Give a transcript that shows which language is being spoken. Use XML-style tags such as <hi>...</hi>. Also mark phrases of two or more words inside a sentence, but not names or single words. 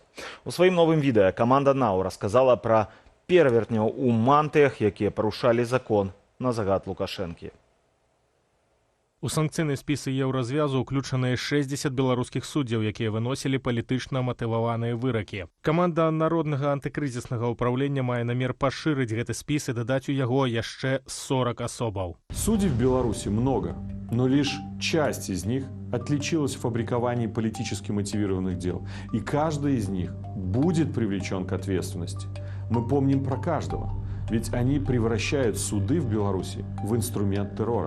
<be>У сваім новым відэа каманда НАУ расказала пра перавертняў у мантыях, якія парушалі закон на загад Лукашэнкі. У санкцыйныя спісы еўразвязу ўключаныя 60 беларускіх суддзяў, якія выносілі палітычна матываваныя выракі. Каманда народнага антыкрызіснага ўпраўлення мае намер пашырыць гэты спіс і дадаць у яго яшчэ 40 особаў.</be> <ru>Судей в Беларуси много, но лишь часть из них отличилась в фабриковании политически мотивированных дел. И каждый из них будет привлечен к ответственности. Мы помним про каждого. Ведь они превращают суды в Беларуси в инструмент террора.</ru>